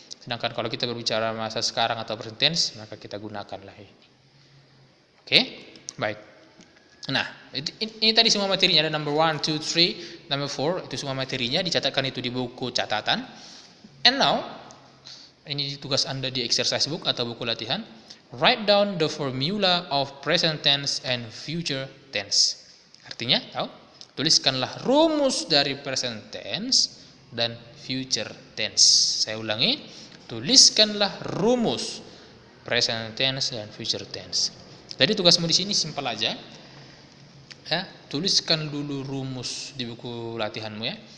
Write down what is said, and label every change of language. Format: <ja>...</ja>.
<id>Sedangkan kalau kita berbicara masa sekarang atau present tense, maka kita gunakanlah ini. Oke, baik. Nah, ini tadi semua materinya, ada number 1, 2, 3, number 4, itu semua materinya, dicatatkan itu di buku catatan.</id> <en>And now,</en> <id>ini tugas Anda di exercise book atau buku latihan.</id> <en>Write down the formula of present tense and future tense.</en> <id>Artinya, tahu? Tuliskanlah rumus dari present tense dan future tense. Saya ulangi, tuliskanlah rumus present tense dan future tense. Jadi tugasmu di sini simpel aja. Ya, tuliskan dulu rumus di buku latihanmu, ya.</id>